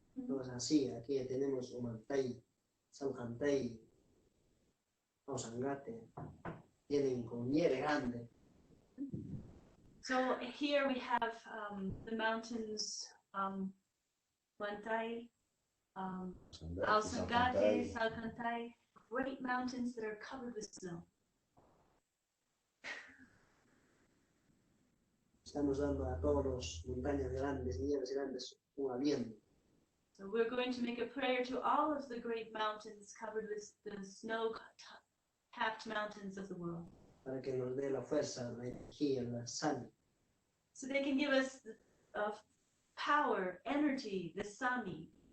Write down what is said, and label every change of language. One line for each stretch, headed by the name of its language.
Spanish: Entonces así, aquí tenemos Humantay, Salcantay, Osangate, tienen con nieve grande.
English: So here we have the mountains, Huantay, Alzangate, Salcantay, great mountains that are covered with snow.
Spanish: Estamos dando a todos los montañas grandes, nieves grandes, un aliento.
English: So we're going to make a prayer to all of the great mountains covered with the snow-capped mountains of the world,
Spanish: Para que nos dé la fuerza, la energía, la sal.
English: so they can give us power, energy, the sami,